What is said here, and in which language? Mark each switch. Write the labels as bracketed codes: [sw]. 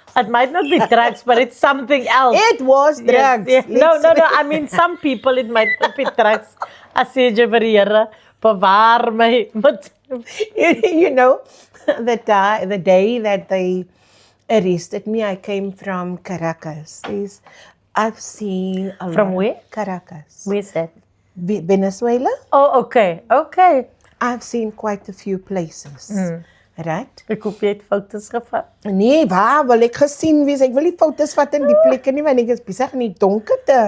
[en] It might not be drugs, but it's something else. It was drugs. Yes. No. I mean, some people, it might not be drugs. [af] As jy vir die Here, bewaar my. [en] You know, the day that they arrested me, I came from Caracas. I've seen a lot. From where? Caracas. Where's that? Venezuela. Oh, okay. I've seen quite a few places. Right? [af] Ek hoop jy het foto's gevat. Nee, waar wil ek gesien wees? Ek wil nie foto's vat in die plekke nie, want ek is besig in die donkerte.